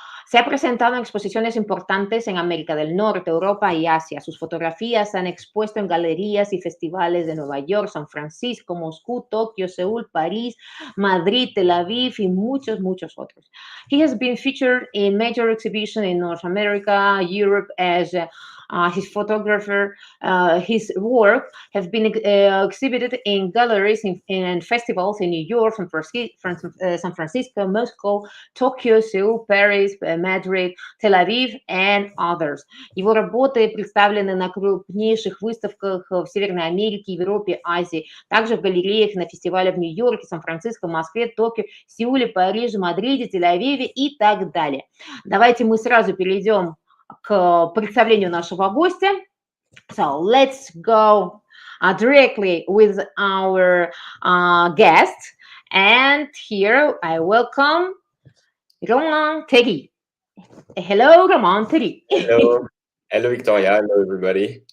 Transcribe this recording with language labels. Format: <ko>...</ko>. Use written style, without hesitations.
<es>Se ha presentado en exposiciones importantes en América del Norte, Europa y Asia. Sus fotografías se han expuesto en galerías y festivales de Nueva York, San Francisco, Moscú, Tokio, Seúl, París, Madrid, Tel Aviv y muchos, muchos otros.</es> <en>He has been featured in major exhibitions in North America, Europe, Asia, his photographer, his work have been exhibited in galleries in festivals in New York, San Francisco, Moscow, Tokyo, Seoul, Paris, Madrid, Tel Aviv, and others.</en> <ru>Его работы представлены на крупнейших выставках в Северной Америке, Европе, Азии, также в галереях на фестивалях в Нью-Йорке, Сан-Франциско, Москве, Токио, Сеуле, Париже, Мадриде, Тель-Авиве и так далее. Давайте мы сразу перейдем к представлению нашего гостя.</ru> <en>So let's go directly with our guest. And here I welcome Romain Thiery. Hello, Romain Thiery. Hello. Hello, Victoria. Hello, everybody.</en>